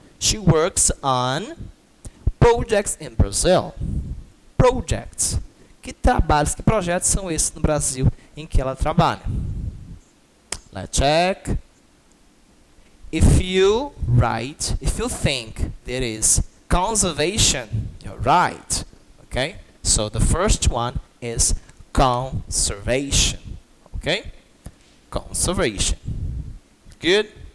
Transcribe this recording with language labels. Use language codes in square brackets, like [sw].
[en] She works on projects in Brazil. Projects. [pt] Que trabalhos, que projetos são esses no Brasil em que ela trabalha? [en] Let's check. If you think there is conservation, you're right. Okay? So the first one is conservation. Okay? Conservation. Good?